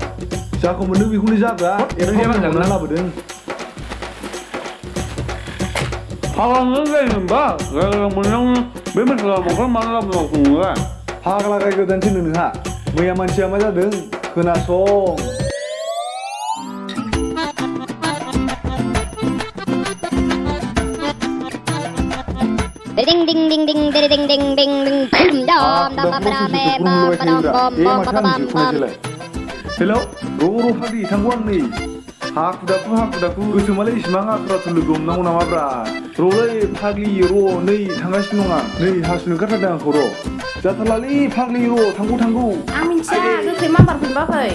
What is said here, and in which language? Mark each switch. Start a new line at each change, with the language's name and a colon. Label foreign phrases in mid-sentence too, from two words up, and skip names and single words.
Bodo: जाखौ मोनदों बेखौनो जाब्रा एरनो लाबोदों फाग्लानो जायोमोनबा मोननायावनो बे मानसिया माखौ मानो लाबोनांगौ नङा फाग्ला गाय गोदानसो नोंहा मैया मानसिया मा जादों खोनासं Ding ding ding ding ding ding ding ding ding boom dom dom bam bam bam bam bam bam bam bam bam. हेलौ र' फाग्लि थांगौ आं नै हाखु दाखु गोसोमालाय इसिबां आखुराथु लोगो हमनांगौ नामाब्रा र'लै फाग्लि र' नै थांगासिनो दं आं नै हासुनो ओंखारथारदों आंखौ र' जाथारलालै फाग्लि र' थांगौ आं मिथिया गोख्रै माबारखौनो बाखै